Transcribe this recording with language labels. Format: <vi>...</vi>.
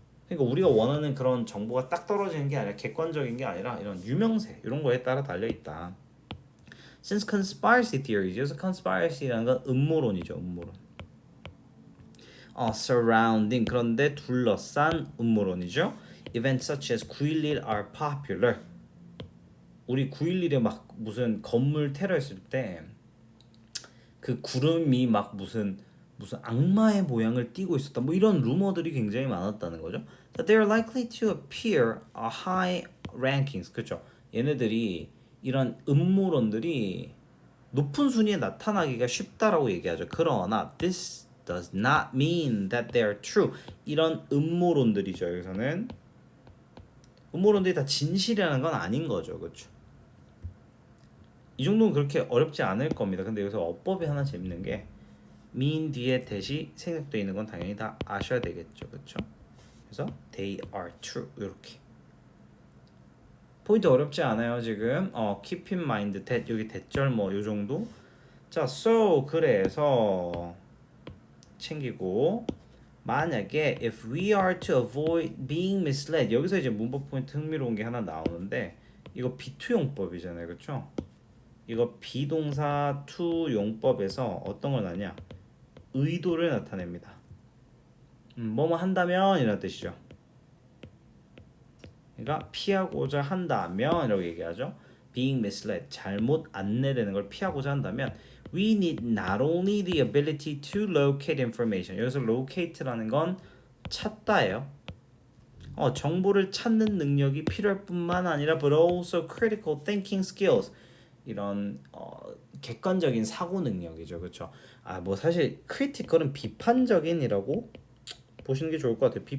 <ko>그러니까 우리가 원하는 그런 정보가 딱 떨어지는 게 아니라 객관적인 게 아니라 이런 유명세 이런 거에 따라 달려 있다.</ko> <en>Since conspiracy theories,</en> <ko>여기서 conspiracy라는 건 음모론이죠, 음모론. Surrounding 그런데 둘러싼 음모론이죠.</ko> <en>Events such as 9.11 are popular.</en> <ko>우리 9.11에 막 무슨 건물 테러했을 때 그 구름이 막 무슨 악마의 모양을 띠고 있었다. 뭐 이런 루머들이 굉장히 많았다는 거죠.</ko> <en>That they are likely to appear a high rankings.</en> <ko>그렇죠. 얘네들이 이런 음모론들이 높은 순위에 나타나기가 쉽다라고 얘기하죠.</ko> <en>그러나 this does not mean that they are true.</en> <ko>이런 음모론들이죠. 여기서는 음모론들이 다 진실이라는 건 아닌 거죠. 그렇죠. 이 정도는 그렇게 어렵지 않을 겁니다. 근데 여기서 어법이 하나 재밌는 게 mean 뒤에 대시 생략되어 있는 건 당연히 다 아셔야 되겠죠. 그렇죠? 그래서</ko> <en>they are true</en> <ko>이렇게 포인트 어렵지 않아요. 지금 keep in mind that 여기 대절 뭐 요 정도. 자, so 그래서 챙기고 만약에</ko> <en>if we are to avoid being misled</en> <ko>여기서 이제 문법 포인트 흥미로운 게 하나 나오는데 이거 비투용법이잖아요. 그렇죠? 이거 비동사 to 용법에서 어떤 걸 나냐? 의도를 나타냅니다. 뭐뭐 한다면 이런 뜻이죠. 그러니까 피하고자 한다면이라고 얘기하죠.</ko> <en>Being misled,</en> <ko>잘못 안내되는 걸 피하고자 한다면</ko> <en>we need not only the ability to locate information.</en> <ko>여기서 locate라는 건 찾다예요. 정보를 찾는 능력이 필요할 뿐만 아니라</ko> <en>but also critical thinking skills.</en> <ko>이런 객관적인 사고 능력이죠. 그렇죠? 뭐 사실 critical은 비판적인이라고 보시는 게 좋을 것 같아요.</ko>